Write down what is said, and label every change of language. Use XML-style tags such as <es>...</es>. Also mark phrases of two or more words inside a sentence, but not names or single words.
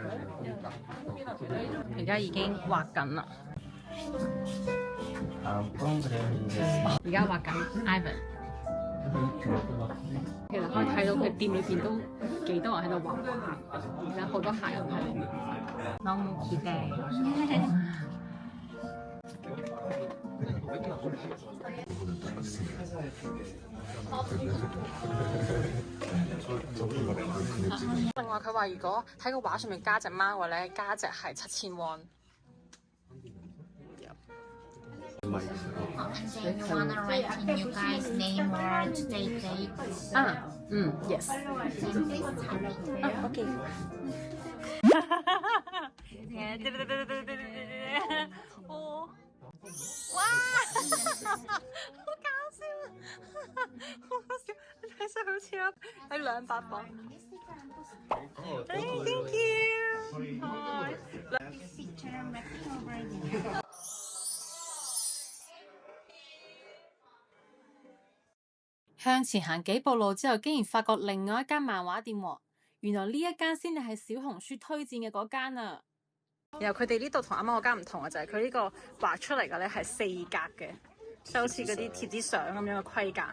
<yue>而家已經畫緊啦。而家畫緊 Ivan。其實可以睇到佢店裏邊都幾多人喺度畫畫，而家好多客人喺裏面。</yue> <ko>너무 기대。</ko> <yue>另外佢話如果喺個畫上面加隻貓嘅話咧，加隻係7,000 won。</yue> <en>And then you wanna write in you guys' name or today's date. Yes. OK。哦，哇，好搞笑，好搞笑，睇上好似喺200 磅。 Thank you。 Picture mapping over there.</en> <yue>向前行幾步路之後，竟然發覺另外一間漫畫店喎。原來呢一間先至係小紅書推薦嘅嗰間啊！然後佢哋呢度同啱啱嗰間唔同嘅就係佢呢個畫出嚟嘅咧係4格嘅，即係好似嗰啲貼紙相咁樣嘅規格。</yue>